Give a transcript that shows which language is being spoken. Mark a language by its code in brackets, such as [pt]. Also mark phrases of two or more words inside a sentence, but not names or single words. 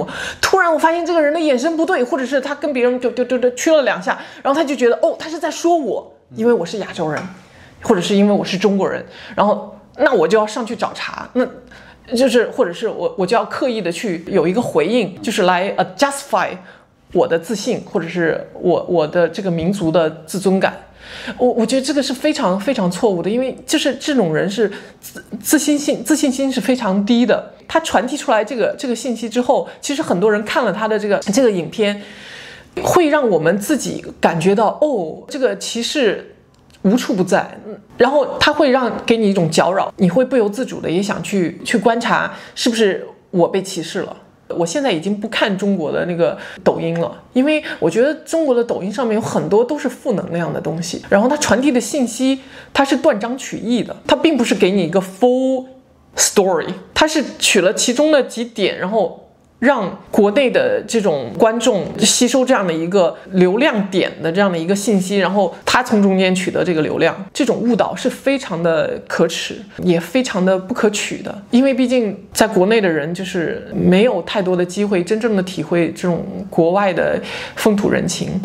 [zh] 突然我發現這個人的眼神不對，或者是他跟別人就吹了2下，然後他就覺得哦，他是在說我，因為我是亞洲人，或者是因為我是中國人，然後那我就要上去找茬，那就是或者是我就要刻意的去有一個回應，就是來justify 我的自信，或者是我的這個民族的自尊感。我覺得這個是非常非常錯誤的，因為就是這種人是自信心是非常低的。他傳遞出來這個信息之後，其實很多人看了他的這個影片，會讓我們自己感覺到哦，這個歧視無處不在，然後他會給你一種攪擾，你會不由自主的也想去觀察是不是我被歧視了。我現在已經不看中國的那個抖音了，因為我覺得中國的抖音上面有很多都是負能量的東西，然後它傳遞的信息它是斷章取義的，它並不是給你一個 [en] full story， [zh] 它是取了其中的幾點，然後讓國內的這種觀眾吸收這樣的一個流量點的這樣的一個信息，然後他從中間取得這個流量，這種誤導是非常的可恥，也非常的不可取的。因為畢竟在國內的人就是沒有太多的機會真正的體会這種國外的風土人情。